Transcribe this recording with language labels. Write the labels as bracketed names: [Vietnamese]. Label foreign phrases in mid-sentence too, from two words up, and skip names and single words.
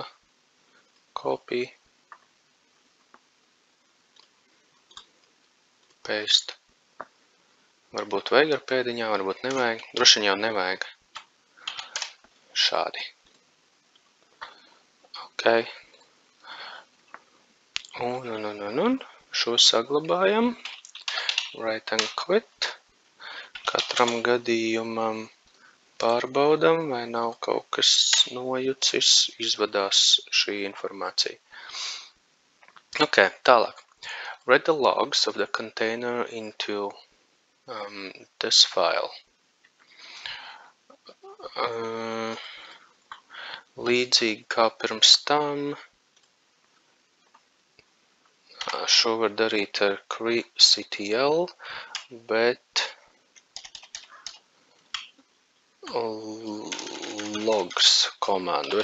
[English] Copy. Paste. [Latvian] Varbūt vajag ar pēdiņā, varbūt nevajag. Droši vien jau nevajag. Šādi. Ok. Un šo saglabājam. [English] Write and quit. [Latvian] Katram gadījumam pārbaudam, vai nav kaut kas nojucis, izvadās šī informācija. Ok, tālāk. [English] Read the logs of the container into this file. [Latvian] Līdzīgi kā pirms tam, šo var darīt ar ctl, bet logs komandu.